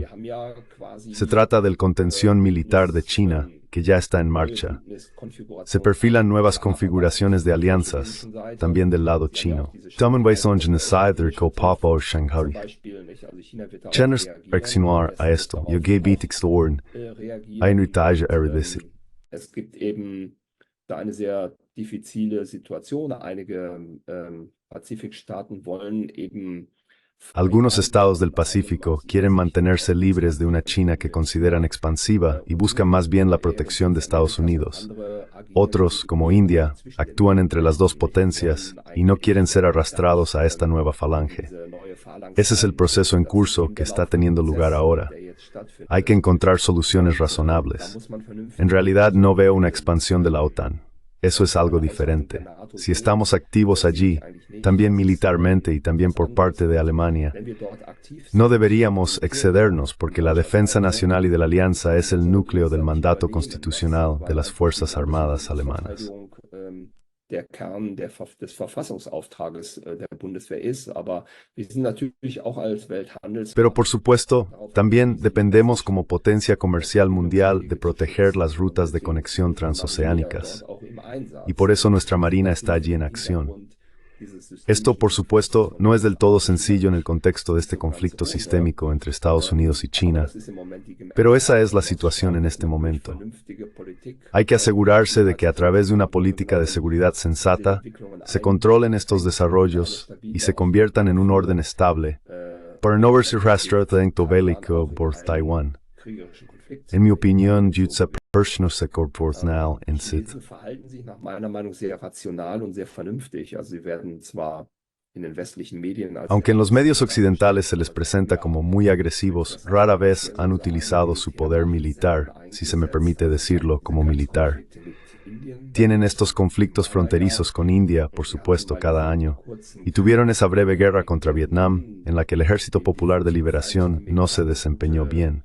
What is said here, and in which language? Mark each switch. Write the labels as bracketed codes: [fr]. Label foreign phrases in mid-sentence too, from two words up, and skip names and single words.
[es] Se trata del contención militar de China, que ya está en marcha. Se perfilan nuevas configuraciones de alianzas, también del lado chino. Reaccionar a esto. [de] Es gibt eben da eine sehr diffizile Situation. Einige Pazifikstaaten wollen eben. [es] Algunos estados del Pacífico quieren mantenerse libres de una China que consideran expansiva y buscan más bien la protección de Estados Unidos. Otros, como India, actúan entre las dos potencias y no quieren ser arrastrados a esta nueva falange. Ese es el proceso en curso que está teniendo lugar ahora. Hay que encontrar soluciones razonables. En realidad no veo una expansión de la OTAN. Eso es algo diferente. Si estamos activos allí, también militarmente y también por parte de Alemania, no deberíamos excedernos porque la defensa nacional y de la alianza es el núcleo del mandato constitucional de las Fuerzas Armadas alemanas. [de] Der Kern des Verfassungsauftrages der Bundeswehr ist, aber wir sind natürlich auch als Welthandels. [es] Pero por supuesto, también dependemos como potencia comercial mundial de proteger las rutas de conexión transoceánicas. Y por eso nuestra Marina está allí en acción. Esto, por supuesto, no es del todo sencillo en el contexto de este conflicto sistémico entre Estados Unidos y China, pero esa es la situación en este momento. Hay que asegurarse de que a través de una política de seguridad sensata se controlen estos desarrollos y se conviertan en un orden estable para no verse rastreamiento bélico por Taiwán. En mi opinión, [de] verhalten sich nach meiner Meinung sehr rational und sehr vernünftig. Also sie werden zwar in den westlichen Medien [es] aunque en los medios occidentales se les presenta como muy agresivos, rara vez han utilizado su poder militar, si se me permite decirlo, como militar. Tienen estos conflictos fronterizos con India, por supuesto, cada año, y tuvieron esa breve guerra contra Vietnam, en la que el Ejército Popular de Liberación no se desempeñó bien.